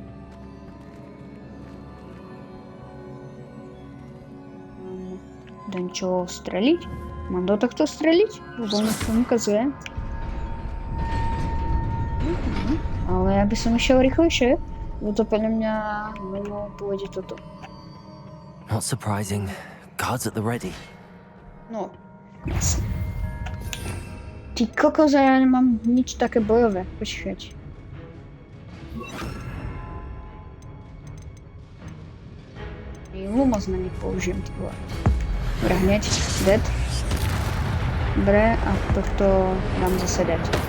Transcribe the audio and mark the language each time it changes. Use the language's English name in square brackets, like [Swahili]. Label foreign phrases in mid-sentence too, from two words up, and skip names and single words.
[Slovak] Dám čo streliť? Mám do tohto streliť? Lebo mi to ukazuje. Ale ja by som išiel rýchlejšie. Lebo to podľa mňa mimo pôjde toto. [English] Not surprising. Guards at the ready. [Slovak] No, jasne. Ty kokos, ja nemám nič také bojové. Počkať. Lumos na nich použijem, ty vole. Dobre, hneď. Dead. Dobre, a tohto dám zase dead.